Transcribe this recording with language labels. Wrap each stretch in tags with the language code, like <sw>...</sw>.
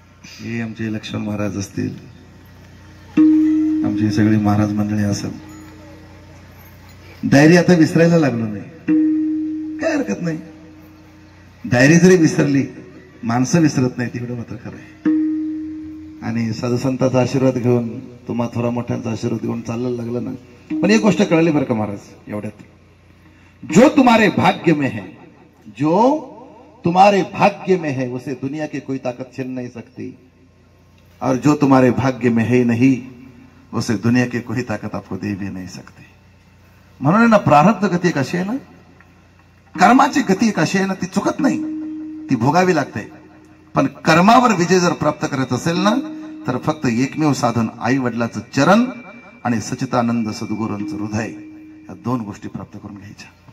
<mr>हे आमचे लक्ष्मण महाराज असतील, आमची सगळी महाराज मंडळी असेल, डायरी आता विसरायला लागलो नाही. काय हरकत नाही, डायरी जरी विसरली माणसं विसरत नाही, तिकडे मात्र खरं आहे. आणि साधू संतांचा आशीर्वाद घेऊन, तुम्हा थोरा मोठ्यांचा आशीर्वाद घेऊन चाललं लागलं ना. पण एक गोष्ट कळली बरं का महाराज एवढ्यात,</mr> <hi>जो तुम्हारे भाग्य में है, जो तुम्हारे भाग्य में है उसे दुनिया की कोई ताकत छीन नहीं सकती, और जो तुम्हारे भाग्य में है नहीं उसे दुनिया की कोई ताकत आपको दे भी नहीं सकती.</hi> <mr>म्हणून ना प्रारब्ध गती एक अशी आहे ना, कर्माची गती एक अशी आहे ना, ती चुकत नाही, ती भोगावी लागते. पण कर्मावर विजय जर प्राप्त करायचा असेल ना, तर फक्त एकमेव साधन आई वडिलाचं चरण आणि सचितानंद सद्गुरूंचं हृदय, या 2 गोष्टी प्राप्त करून घ्यायच्या.</mr>